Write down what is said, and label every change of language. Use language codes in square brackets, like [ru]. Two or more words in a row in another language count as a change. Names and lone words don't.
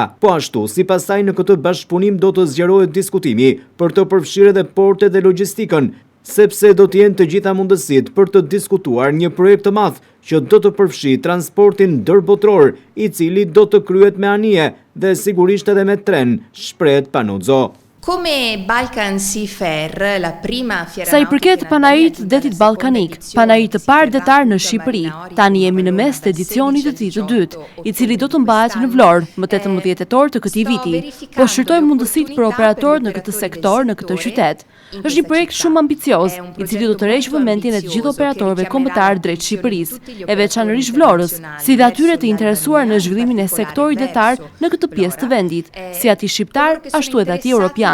[sq] Po ashtu, sipas saj, në këtë bashkëpunim do të zgjerohet diskutimi për të përfshirë edhe portet dhe logjistikën, sepse do të jenë të gjitha mundësitë për të diskutuar një projekt të madh që do të përfshijë transportin ndërbotror, i cili do të kryhet me anije dhe sigurisht edhe me tren, shprehet Panozzo. [it] Come Balkan Seafair, la prima fiera [sq] Sa i përket panairit detit ballkanik, panait të parë detar në Shqipëri, tani jemi në mes të edicionit të tij të dytë, i cili do të mbahet në Vlorë më 18 tetor të këtij viti. Po shqyrtojmë mundësitë për operatorët në këtë sektor në këtë qytet. Është një projekt shumë ambicioz, i cili do të rreqë vëmendjen e të gjithë operatorëve kombëtar drejt Shqipërisë, e veçanërisht Vlorës, si dhe atyre të interesuar në zhvillimin e sektorit detar në këtë pjesë të vendit, si ati shqiptar, ashtu edhe ati europian.